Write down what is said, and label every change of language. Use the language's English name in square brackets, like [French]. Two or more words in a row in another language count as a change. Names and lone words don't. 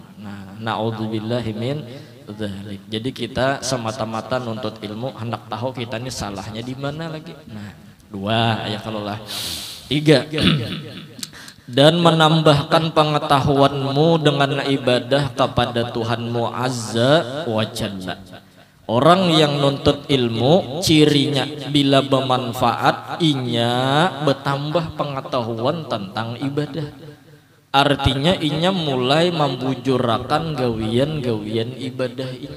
[Indonesian] Nah, [Arabic] نعوذ بالله من ذلك. [Indonesian] Jadi kita semata-mata nuntut ilmu hendak tahu kita ini salahnya di mana lagi. Nah, 2 ya kalau lah. 3 dan menambahkan pengetahuanmu dengan ibadah kepada Tuhanmu [Arabic] عز وجل. [Banjar] Orang yang nuntut ilmu cirinya bila bermanfaat inya bertambah pengetahuan tentang ibadah. Artinya inya mulai membujurakan gawian-gawian ibadah inya.